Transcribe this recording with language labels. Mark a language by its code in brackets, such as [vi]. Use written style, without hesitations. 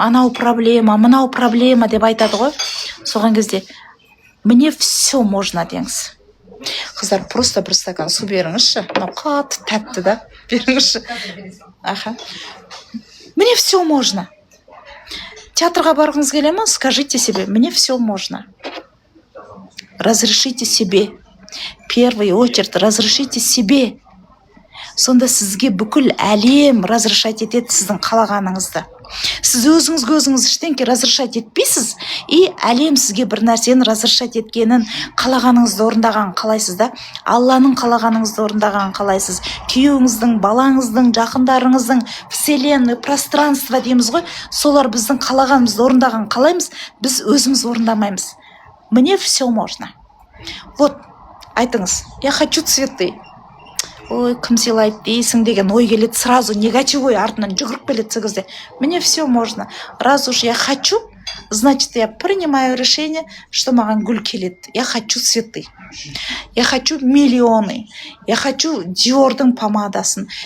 [kk] Анау проблема, мынау проблема деп айтады ғой. Соған кезде [ru] мне все можно [kk] деңіз. Қыздар, просто бір стакан су беріңізші. Мынау қатты тәтті да. Беріңізші. [ru] Мне все можно. [kk] Театрға барғыңыз келе ма? [ru] Скажите себе, мне все можно. Разрешите себе. В первую очередь разрешите себе. [kk] Сонда сізге бүкіл әлем разрешать етеді сіздің қалағаныңызды. Сіз өзіңіз іштенке разрешать етпейсіз, и әлем сізге бір нәрсені разрешать еткенін қалағаныңызды орындаған қалайсыз да, Алланың қалағаныңызды орындаған қалайсыз, күйеуіңіздің, балаңыздың, жақындарыңыздың, вселенная, пространство дейміз ғой, солар біздің қалағанымызды орындаған қалаймыз, біз өзіміз орындамаймыз. [ru] Мне все можно. Вот, айтыңыз, я хочу цветы. [kk] Ой, кім сыйлайды дейсің деген ой келеді, сразу негатив ой артынан жүгіріп келеді сол кезде. [ru] Мне все можно. Раз уж я хочу, значит, я принимаю решение, что [kk] маған гүл келеді. [ru] Я хочу цветы. Я хочу миллионы. Я хочу Диордың помадасын.